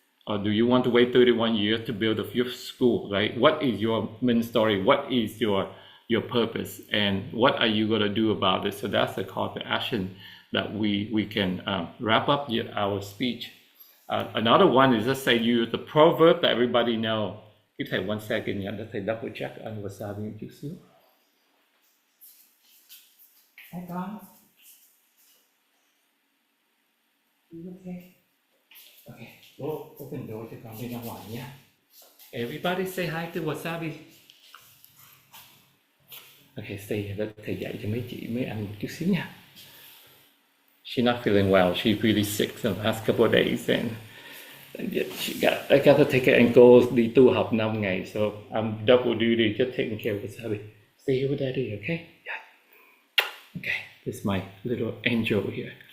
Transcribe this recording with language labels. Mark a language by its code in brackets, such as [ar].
[en] Or do you want to wait 31 years to build a fifth school, right? What is your main story? What is your purpose? And what are you going to do about it? So that's the call to action that we can wrap up our speech. Another one is just say use the proverb that everybody know. Give [vi] thầy [en] 1 second [vi] nha, để thầy [en] double check on [vi] wasabi một chút xíu. Hai con. [en] Okay. Okay, go open door [vi] cho con đi ra ngoài nha. [en] Everybody say hi to wasabi. [vi] Okay, stay here. [en] Let [vi] thầy dạy cho mấy chị mới ăn một chút xíu nha. [en] She's not feeling well. She's really sick the last couple of days, and I got to take her and go [vi] đi tu học 5 ngày, [en] so I'm double duty just taking care of wasabi. Stay here with daddy, okay? Yeah. Okay, this is my little angel here.